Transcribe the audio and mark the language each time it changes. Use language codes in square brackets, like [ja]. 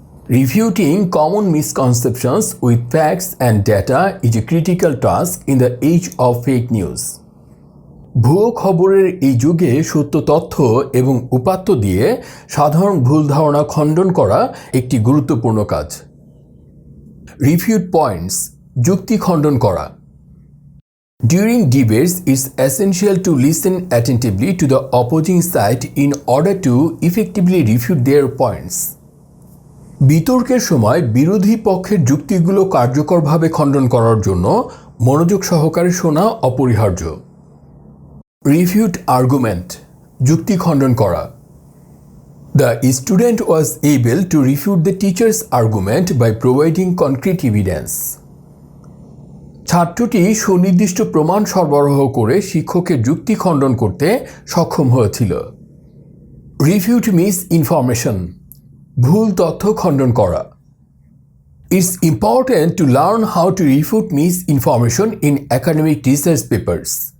[en] Refuting common misconceptions with facts and data is a critical task in the age of fake news. [bn] ভুয়ো খবরের এই যুগে সত্য তথ্য এবং উপাত্ত দিয়ে সাধারণ ভুল ধারণা খণ্ডন করা একটি গুরুত্বপূর্ণ কাজ। রিফিউট পয়েন্টস, যুক্তি খণ্ডন করা। [en] During debates, it's essential to listen attentively to the opposing side in order to effectively refute their points. [bn] বিতর্কের সময় বিরোধী পক্ষের যুক্তিগুলো কার্যকরভাবে খণ্ডন করার জন্য মনোযোগ সহকারে শোনা অপরিহার্য। রিফিউট আর্গুমেন্ট, যুক্তি খণ্ডন করা। [en] The student was able to refute the teacher's argument by providing concrete evidence. [bn] ছাত্রটি সুনির্দিষ্ট প্রমাণ সরবরাহ করে শিক্ষকের যুক্তি খণ্ডন করতে সক্ষম হয়েছিল। রিফিউট মিস ইনফরমেশন, ভুল তথ্য খণ্ডন করা। [en] It's important to learn how to refute misinformation in academic research papers.